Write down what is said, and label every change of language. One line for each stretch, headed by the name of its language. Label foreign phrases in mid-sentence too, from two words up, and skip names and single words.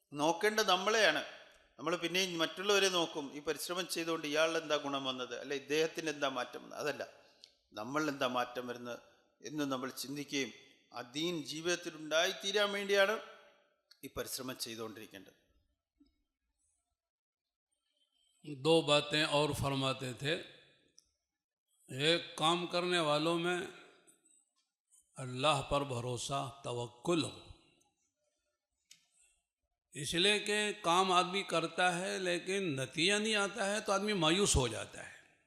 Malayalam: നോക്കേണ്ടത് നമ്മളെയാണ്. നമ്മൾ പിന്നെയും മറ്റുള്ളവരെ നോക്കും, ഈ പരിശ്രമം ചെയ്തുകൊണ്ട് ഇയാളിൽ എന്താ ഗുണം വന്നത്, അല്ലെ ഇദ്ദേഹത്തിന് എന്താ മാറ്റം വന്നത്. അതല്ല, നമ്മളിൽ എന്താ മാറ്റം വരുന്നത് എന്ന് നമ്മൾ ചിന്തിക്കുകയും ആ ദീൻ ജീവിതത്തിൽ ഉണ്ടായിത്തീരാൻ വേണ്ടിയാണ് ഈ പരിശ്രമം ചെയ്തുകൊണ്ടിരിക്കേണ്ടത്.
Hindi: दो बातें और फरमाते थे। एक, काम करने वालों में अल्लाह पर भरोसा, तवक्कुल हो। इसलिए कि काम आदमी करता है लेकिन नतीजा नहीं आता है तो आदमी मायूस हो जाता है।